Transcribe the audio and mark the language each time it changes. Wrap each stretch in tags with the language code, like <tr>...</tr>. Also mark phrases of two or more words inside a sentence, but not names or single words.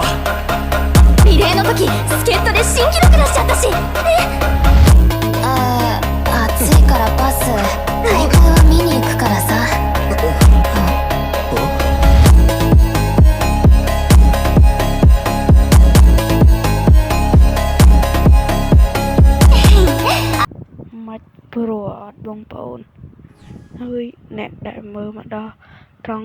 <ja>リレーの時助っ人で新記録出しちゃったし暑いからパス大会は見に行くからさ</ja> <km>មិនព្រោះអត់បងប្អូនហើយអ្នកដែលមើលមកដល់ត្រង់</km>